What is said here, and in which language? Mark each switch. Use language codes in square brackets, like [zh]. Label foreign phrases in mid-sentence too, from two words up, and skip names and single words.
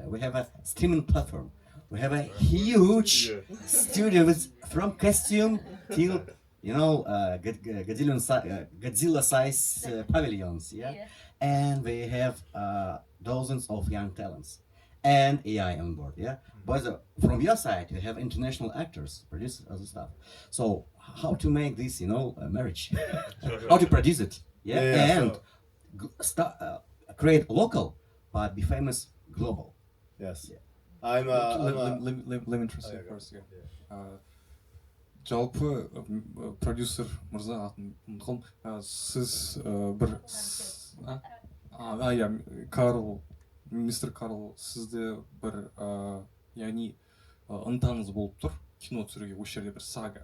[en] We have a streaming platform. We have a huge studio with, from costume till Godzilla-size pavilions, and we have dozens of young talents and AI on board, But from your side, you have international actors, producers, other stuff. So how to make this, a marriage? How to produce it, and create local but be famous global. Yes. Let me translate first. [kk] Жалпы продюсер мырза атын ұмытқым, сіз бір Карл, мистер Карл, сізде бір яғни ынтаңыз болып тұр кино түсіруге, осы жерде бір сага.